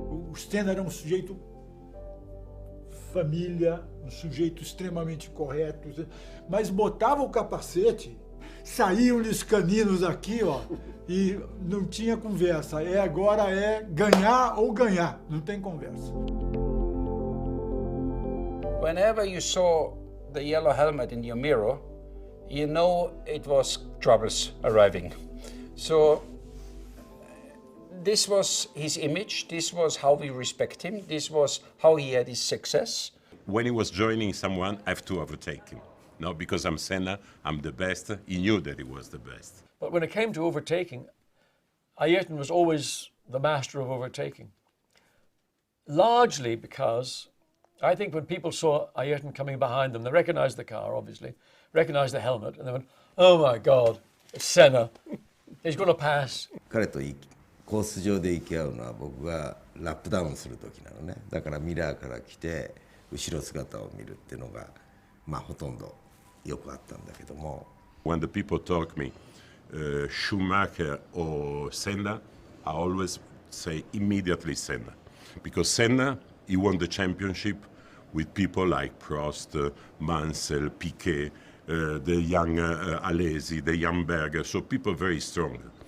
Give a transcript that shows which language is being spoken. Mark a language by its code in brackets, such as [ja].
[pt] O Senna era um sujeito família, um sujeito extremamente correto, mas botava o capacete, saíam-lhe os caninos aqui, ó, e não tinha conversa. Agora é ganhar ou ganhar, não tem conversa. [en] Whenever you saw the yellow helmet in your mirror, you know it was troubles arriving. So this was his image, this was how we respect him, this was how he had his success. When he was joining someone, I have to overtake him. No, because I'm Senna, I'm the best. He knew that he was the best. But when it came to overtaking, Ayrton was always the master of overtaking. Largely because I think when people saw Ayrton coming behind them, they recognized the car, obviously, recognized the helmet, and they went, oh my God, it's Senna. He's going to pass. [ja] 彼とコース上で行き合うのは僕がラップダウンする時なのね。だからミラーから来て後ろ姿を見るっていうのがほとんどよくあったんだけども。 [en] When the people talk me, Schumacher or Senna, I always say immediately Senna, because Senna he won the championship with people like Prost, Mansell, Piquet, the young Alesi, the young Berger, so people very strong.